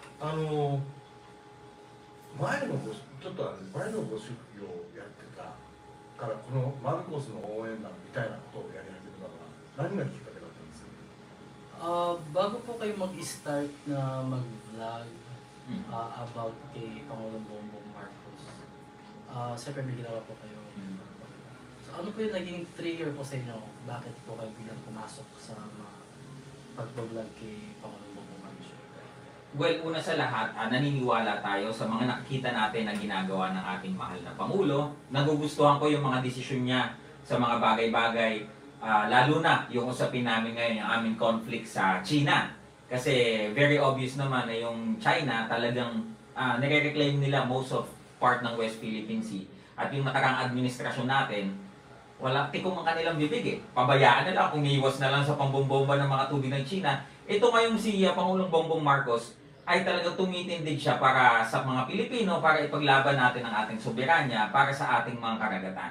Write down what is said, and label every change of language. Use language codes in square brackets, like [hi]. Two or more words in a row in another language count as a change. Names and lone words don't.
[ja] あの前のちょっと前のご職業をやってたからこのマルコスの応援団みたいnaことをやり始めたのは何がきっかけだったんですか？ [tl] Bago po kayo mag-start na mag-vlog about kay Pangulong Bongbong Marcos, siyempre may ginawa po kayo. So ano po yung naging trigger po sa inyo? Bakit po kayo bilang pumasok sa pag-vlog kay Pangulong Bongbong Marcos? Well, una sa lahat, naniniwala tayo sa mga nakikita natin na ginagawa ng ating mahal na Pangulo. Nagugustuhan ko yung mga desisyon niya sa mga bagay-bagay, lalo na yung usapin namin ngayon, yung aming conflict sa China. Kasi [en] very obvious [tl] naman na yung China talagang nire-reclaim nila [en] most of part [tl] ng West Philippine Sea. At yung nakarang administrasyon natin, walang tikong ang kanilang bibig eh. Pabayaan na lang, umiiwas na lang sa pambombomba ng mga tubig ng China. Ito ngayong si Pangulong Bongbong Marcos ay talagang tumitindig siya para sa mga Pilipino, para ipaglaban natin ang ating soberanya, para sa ating mga karagatan.